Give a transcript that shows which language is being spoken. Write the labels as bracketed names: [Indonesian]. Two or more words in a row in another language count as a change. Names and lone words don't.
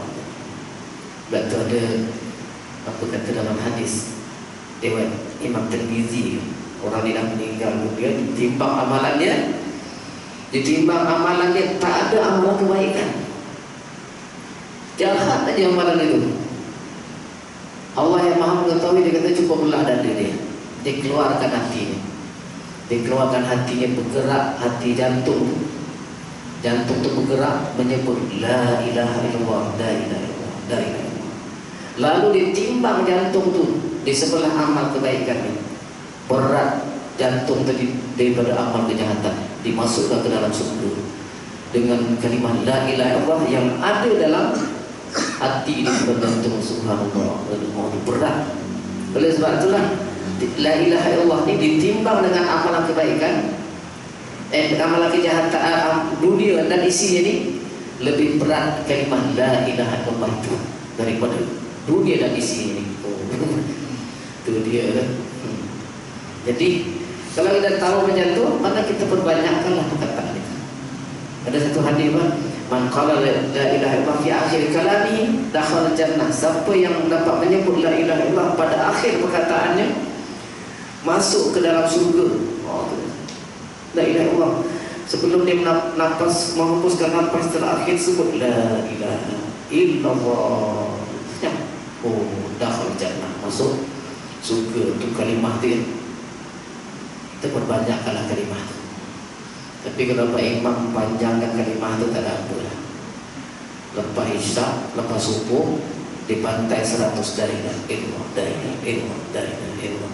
[Malay] Betul ada apa kata dalam hadis Dewan Imam Tirmizi, orang dia dah meninggal kemudian ditimbang amalannya tak ada amalan kebaikan, jahat aja amalan itu. Allah yang maha mengetahui, dia kata cukup belah dada dia, dikeluarkan hatinya, dikeluarkan hatinya, bergerak hati jantung tu bergerak menyebut [Arabic] لا إله إلا الله، لا إله إلا الله، لا إله إلا الله. [Malay] Lalu ditimbang jantung tu di sebelah amal kebaikan ni, berat jantung tadi daripada amal kejahatan, dimasukkan ke dalam surga dengan kalimah [Arabic] لا إله إلا الله [Malay] yang ada dalam hati ini bergantung. Subhanallah, berat. Oleh sebab itulah [Arabic] لا إله إلا الله [Malay] ni ditimbang dengan amalan kebaikan, amalan kejahatan dunia dan isinya ni lebih berat kalimah [Arabic] لا إله إلا الله [Malay] itu daripada dunia dan isi ini. Itu dia kan. Jadi kalau kita tahu macam tu, maka kita perbanyakkanlah perkataan itu. Ada satu hadis [Arabic] من قال لا إله إلا الله في آخر كلامه دخل الجنة. [Malay] Siapa yang dapat menyebut [Arabic] لا إله إلا الله [Malay] pada akhir perkataannya, masuk ke dalam surga. [Arabic] لا إله إلا الله. [Malay] Sebelum dia nafas, menghembuskan nafas terakhir, sebut [Arabic] لا إله إلا الله. دخل الجنة, [Malay] masuk surga. Itu kalimah dia. Kita perbanyakkanlah kalimah itu. Tapi kalau Pak Imam panjangkan kalimah itu tak ada apa lah. Lepas isyak, lepas subuh, di pantai 100 daidah ilmu, daidah ilmu, daidah ilmu.